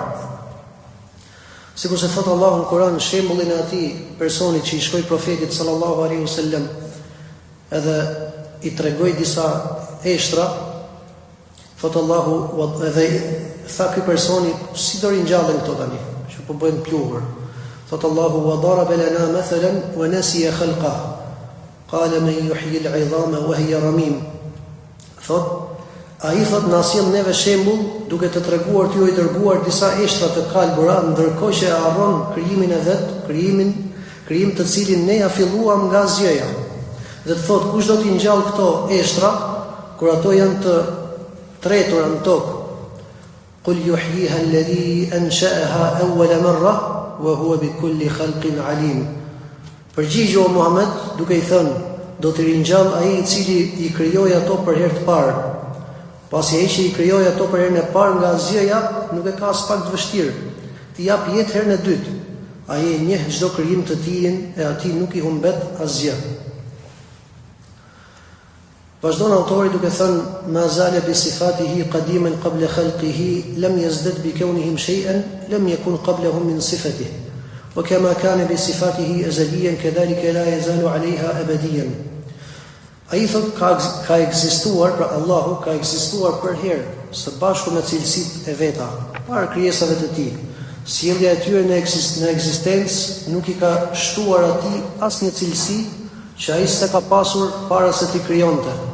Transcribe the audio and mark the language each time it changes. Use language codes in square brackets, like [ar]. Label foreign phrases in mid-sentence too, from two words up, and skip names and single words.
[sq] Sikur se thot Allahu në Kur'an shembullin e atij personit që i shkoi profetit sallallahu alaihi wasallam edhe i tregoi disa eshtra, thot Allahu edhe tha ky personi si do ringjallen këto tani, që po bëjnë pluhur. [ar] Thot Allahu وضرب لنا مثلا ونسي خلقه. قال من يحيي العظام وهي رميم. [sq] Ai thot na sjell neve shembull duke të treguar t'ju i dërguar disa eshtra të kalbura, ndërkohë që e harron krijimin e vet, krijim të cilin ne ja filluam nga zjeja. Dhe të thot kush do t'i ngjall këto eshtra kur ato janë të tretura në tokë. [ar] قل يحييها الذي أنشأها أول مرة وهو بكل خلق عليم. [sq] Përgjigjo o Muhammed duke i thënë, do të ringjall ai i cili i krijoi ato për herë të parë. Pasi ai që i krijoi ato për herën e parë nga asgjëja, nuk e ka as pak të vështirë. Ti jap jetë herën e dytë. Ai e njeh çdo krijim të tij e atij nuk i humbet asgjë. Vazhdon autori duke thënë [ar] ما زال بصفاته قديما قبل خلقه لم يزدد بكونهم شيئا لم يكن قبلهم من صفته وكما كان بصفاته أزليا كذلك لا يزال عليها أبديا. [sq] Ai thot ka ekzistuar, pra Allahu ka ekzistuar për herë së bashku me cilësitë e veta para krijesave të tij. Sjellja e tyre në ekzistencë nuk i ka shtuar atij asnjë cilësi që ai s'e ka pasur para se t'i krijonte.